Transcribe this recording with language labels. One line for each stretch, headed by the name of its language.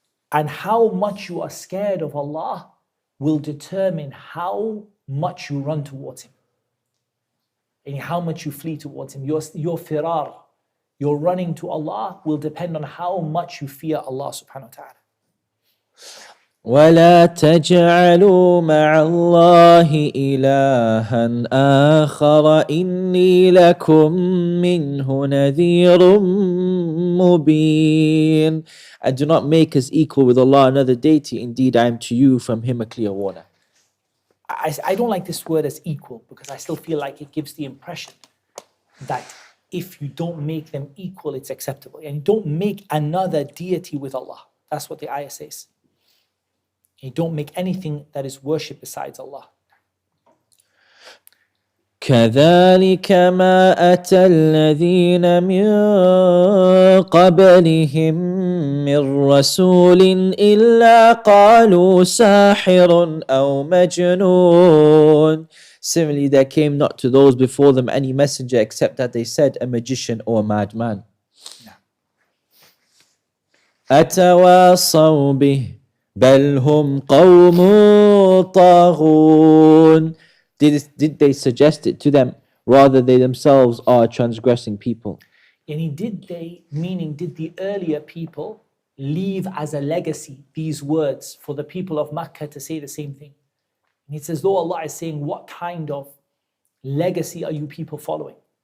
English: And how much you are scared of Allah will determine how much you run towards Him. And how much you flee towards Him. Your firar, your running to Allah will depend on how much you fear Allah subhanahu wa ta'ala.
Arabic: ولا تجعلوا مع الله إلها آخر إني لكم منه نذير مبين.
English: And do not make us equal with Allah another deity. Indeed, I am to you from Him a clear warner. I don't like this word as equal because I still feel like it gives the impression that if you don't make them equal, it's acceptable. And you don't make another deity with Allah. That's what the ayah says. You don't make anything that is worship besides Allah.
Arabic: كذلك ما أتى الذين من قبلهم من رسول إلا قالوا ساحر أو مجنون.
English: Similarly, there came not to those before them any messenger except that they said a magician or a madman.
Arabic: أتواصوا به بل هم قوم طاغون.
English: Did they suggest it to them? Rather, they themselves are transgressing people. And did they, meaning did the earlier people leave as a legacy these words for the people of Makkah to say the same thing? And it's as though Allah is saying, what kind of legacy are you people following?